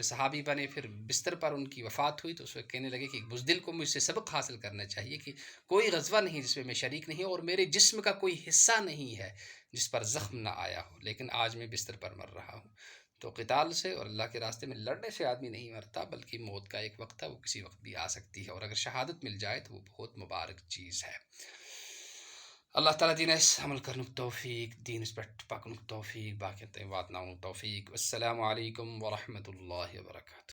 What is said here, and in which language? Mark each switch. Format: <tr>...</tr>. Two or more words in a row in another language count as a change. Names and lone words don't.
<ur>صحابی بنے پھر بستر پر ان کی وفات ہوئی تو اس وقت کہنے لگے کہ بزدل کو مجھ سے سبق حاصل کرنا چاہیے کہ کوئی غزوہ نہیں جس میں میں شریک نہیں اور میرے جسم کا کوئی حصہ نہیں ہے جس پر زخم نہ آیا ہو لیکن آج میں بستر پر مر رہا ہوں تو قتال سے اور اللہ کے راستے میں لڑنے سے آدمی نہیں مرتا بلکہ موت کا ایک وقت ہے وہ کسی وقت بھی آ سکتی ہے اور اگر شہادت مل جائے تو وہ بہت مبارک چیز ہے اللہ تعالیٰ</ur> <ks>دین اس عمل کرنک توفیق، دینس پٮ۪ٹھ پکنک توفیق، باقین تام واتناونک توفیق.</ks> <ar>السلام علیکم ورحمۃ اللہ وبرکاتہ.</ar>